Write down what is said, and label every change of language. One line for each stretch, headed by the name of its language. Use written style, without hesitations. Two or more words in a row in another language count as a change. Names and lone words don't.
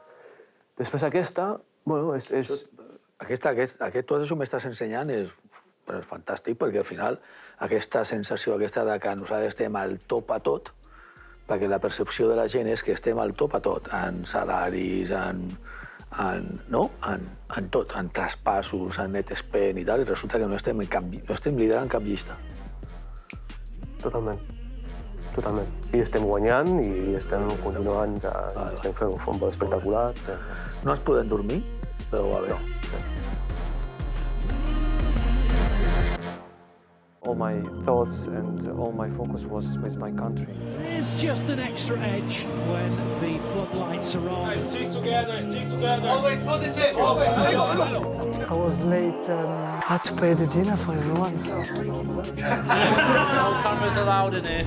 Catalan: Després aquesta, bueno, és... Aquest tot això m'estàs ensenyant és fantàstic, perquè al final aquesta sensació, aquesta de que nosaltres estem al top a tot, perquè la percepció de la gent és que estem al top a tot, en salaris, en tot, en traspassos, en
English: net spend
Catalan: i tal, i resulta que no estem liderant cap llista. Totalment. I estem guanyant i estem continuant, estem fent un futbol espectacular. No ens podem dormir, però va bé.
English: all my thoughts and all my focus was with my country. There is just an extra edge when the floodlights are on. Stick together, stick together. Always positive, always. I was late. Had to pay the dinner for everyone. No cameras allowed in here.